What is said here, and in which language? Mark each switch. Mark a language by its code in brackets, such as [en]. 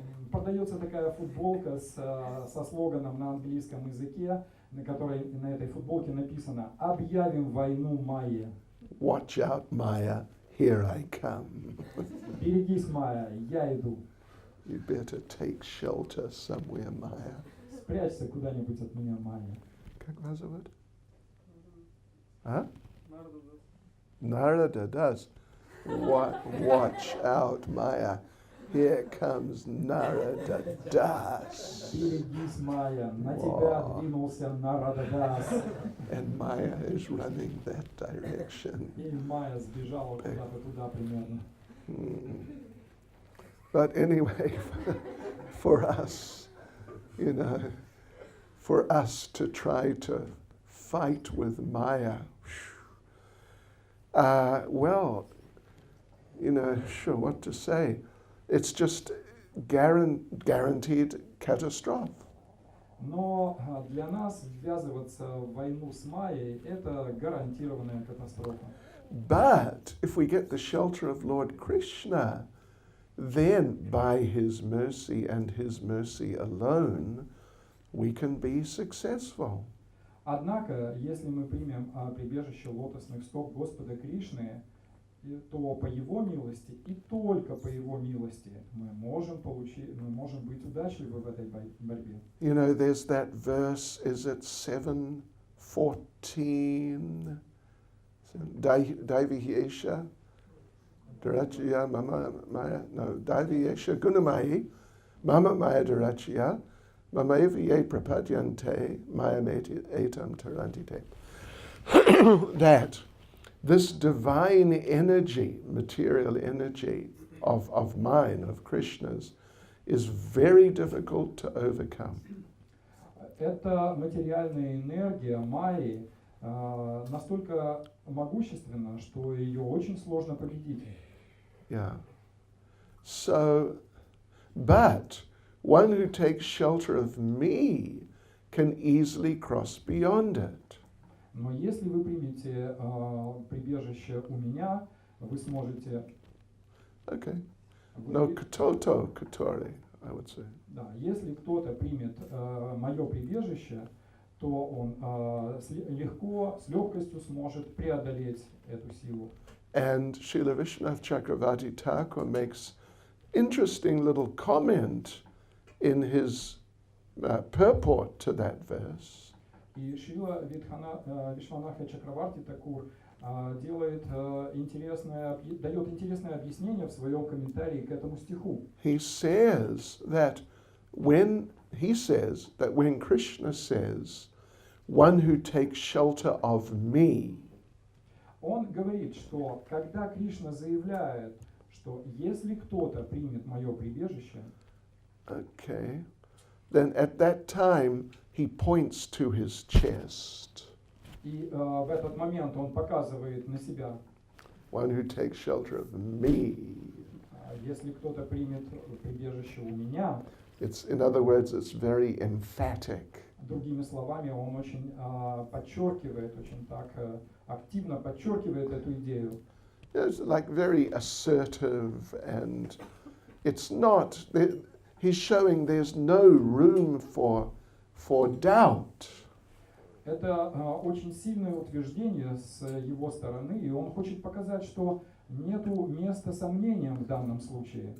[ru] Продается такая футболка со слоганом на английском языке, на которой на этой футболке написано «Объявим войну Майе». [en] Watch out, Maya, here I come. [ru] Берегись, Майя, я иду. [en] You better take shelter somewhere, Maya. [ru] Спрячься куда-нибудь от меня, Майя. Как вас зовут? А? [en] Narada does. Watch out, Maya. Here comes Narada Das. [ru] Берегись, Майя, на тебя двинулся Нарададас. [en] And Maya is running that direction. [ru] И Майя сбежала куда-то туда примерно. [en] But anyway, for us, for us to try to fight with Maya, well, sure, what to say? It's just guaranteed catastrophe. [ru] Но для нас ввязываться в войну с Майей – это гарантированная катастрофа. [en] But if we get the shelter of Lord Krishna, then by his mercy and his mercy alone, we can be successful. [ru] Однако, если мы примем прибежище лотосных стоп Господа Кришны, то по Его милости и только по Его милости мы можем быть удачливы в этой борьбе. [en] There's that verse, is it 7:14? [sa] Daiviyesha, Darachya, Mama Maya, no, Daiviyesha Gunamayi, Mama Maya Darachya, Mama Eviye Prapadyante, Maya Etam Tarantite. [en] That this divine energy, material energy of mine, of Krishna's, is very difficult to overcome. [ru] Эта материальная энергия Майи настолько могущественна, что ее очень сложно победить. [en] Yeah. So, but one who takes shelter of me can easily cross beyond it. [ru] Но если вы примете прибежище у меня, вы сможете... [en] Okay. No, katoto, katori, I would say. [ru] Да, если кто-то примет мое прибежище, то он легко, с легкостью сможет преодолеть эту силу. [en] And Srila Vishwanath Chakravarti Thakur makes interesting little comment in his purport to that verse. [ru] И Шрила Вишванаха Чакраварти Такур дает интересное объяснение в своем комментарии к этому стиху. [en] He says that when Krishna says, one who takes shelter of me, [ru] Он говорит, что когда Кришна заявляет, что если кто-то примет мое прибежище, [en] okay, then at that time he points to his chest. [ru] и в этот момент он показывает на себя, [en] One who takes shelter of me. [ru] Если кто-то примет прибежище у меня, [en] In other words, it's very emphatic. [ru] другими словами, он очень подчеркивает, очень так активно подчеркивает эту идею. [en] It's like very assertive, and it's not. He's showing there's no room for doubt. [ru] Это очень сильное утверждение с его стороны, и он хочет показать, что нету места сомнениям в данном случае.